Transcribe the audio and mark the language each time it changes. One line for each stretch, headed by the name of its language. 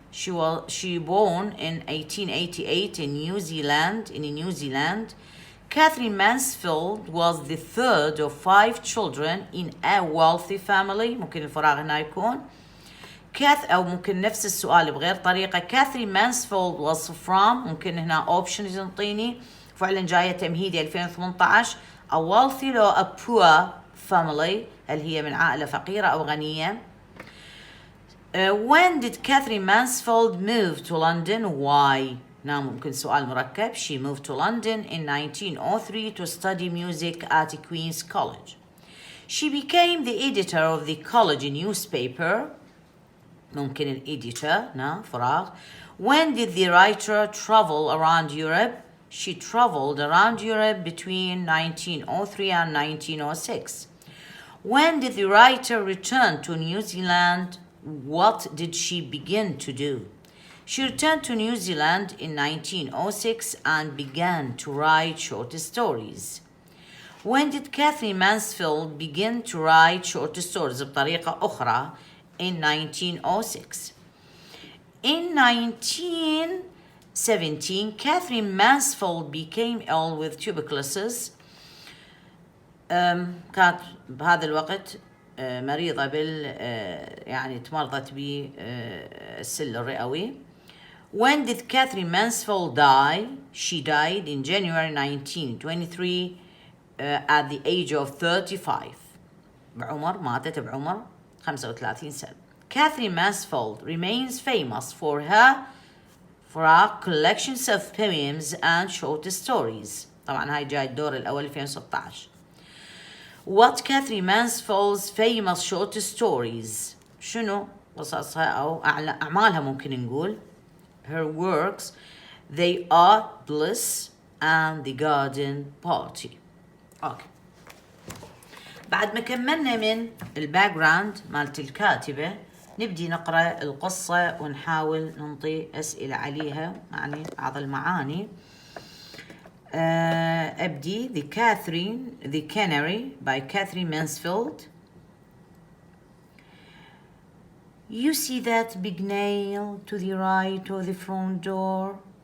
English: She born in 1888 in New Zealand. Catherine Mansfield was the third of 5 children in a wealthy family.
Arabic: ممكن الفراغ هنا يكون أو ممكن نفس السؤال بغير طريقة.
English: Catherine Mansfield was from،
Arabic: ممكن هنا options ينطيني، فعلا جاية تمهيدي 2018.
English: a wealthy
Arabic: لو
English: a poor family،
Arabic: هل هي من عائلة فقيرة أو غنية.
English: When did Catherine Mansfield move to London? Why?
Arabic: نعم ممكن سؤال مركب.
English: She moved to London in 1903 to study music at Queen's College. She became the editor of the college newspaper.
Arabic: ممكن الإديتور. نعم فراغ.
English: When did the writer travel around Europe? She traveled around Europe between 1903 and 1906. When did the writer return to New Zealand? What did she begin to do? She returned to New Zealand in 1906 and began to write short stories. When did Catherine Mansfield begin to write short stories
Arabic: بطريقة أخرى?
English: In 1906. In 1917, Catherine Mansfield became ill with tuberculosis.
Arabic: كانت بهذا الوقت مريضة يعني تمرضت بالسل الرئوي.
English: When did Catherine Mansfield die? She died in January 1923 at the age of 35.
Arabic: ماتت بعمر 35 سنة.
English: Catherine Mansfield remains famous for her collections of poems and short stories.
Arabic: طبعا هاي جاي الدور الأول 2016.
English: What Catherine Mansfield's famous short stories؟
Arabic: شنو قصصها أو أعمالها ممكن نقول.
English: Her works, they are Bliss and the Garden Party.
Arabic: أوكي. بعد ما كملنا من الباك جراوند مالت الكاتبة، نبدي نقرأ القصة ونحاول ننطي أسئلة عليها يعني بعض المعاني. أبدي
English: The Canary by Katherine Mansfield. You see that big nail to the right of the front door?